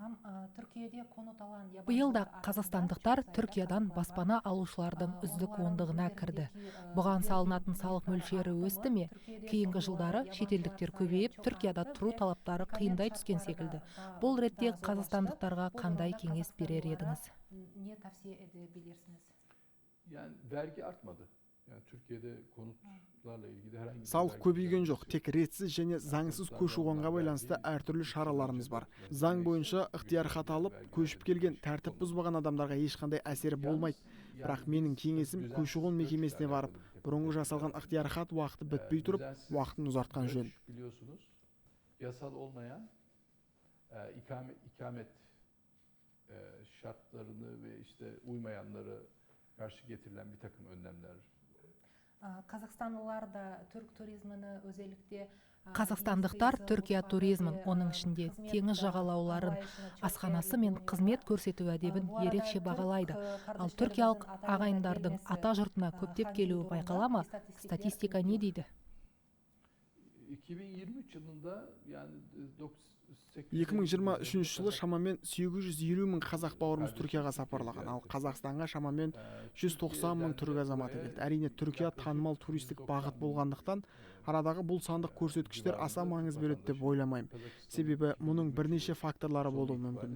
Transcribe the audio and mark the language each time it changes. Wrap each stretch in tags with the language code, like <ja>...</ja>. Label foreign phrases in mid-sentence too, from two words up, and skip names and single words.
<kk>Биыл да қазақстандықтар Түркиядан баспана алушылардың үздік ондығына кірді. Бұған салынатын салық мөлшері өсті ме? Кейінгі жылдары шетелдіктер көбейіп, Түркияда тұру талаптары қиындай түскен секілді. Бұл ретте қазақстандықтарға қандай кеңес берер едіңіз?</kk> <tr>Yani vergi artmadı. Yani Türkiye'de konutlarla ilgili herhangi bir</tr> <kk>салық</kk> <tr>vergi</tr> <kk>көбейген жоқ,</kk> <tr>düzenlemesi</tr> <kk>тек ретсіз және заңсыз көші-қонға байланысты әртүрлі шараларымыз бар. Заң бойынша ықтияр хат алып, көшіп келген, тәртіп бұзбаған адамдарға ешқандай әсері болмайды. Бірақ менің кеңесім көші-қон мекемесіне барып, бұрынғы жасалған ықтияр хат уақыты бітпей тұрып, уақытын ұзартқан жөн.</kk> <tr>Biliyorsunuz yasal olmayan ikamet şartlarını ve işte uymayanlara karşı getirilen bir takım önlemler.</tr> <kk>Қазақстандылар да түрк туризміні өзелікте Қазақстандықтар Түркия туризмін, оның ішінде теңіз жағалауларын, асханасы мен қызмет көрсету әдебін ерекше бағалайды. Ал түркиялық ағайындардың ата жұртына көптеп келуі байқала ма? Статистика не дейді?</kk> <tr>2023 yılında yani</tr> <kk>2023 жылы шамамен 850 мың қазақ бауырымыз Түркияға сапарлаған, ал Қазақстанға шамамен 190 мың түрік азаматы келді. Әрине, Түркия танымал туристік бағыт болғандықтан, арадағы бұл сандық көрсеткіштер аса маңыз береді деп ойламаймын. Себебі мұның бірнеше факторлары болуы мүмкін.</kk>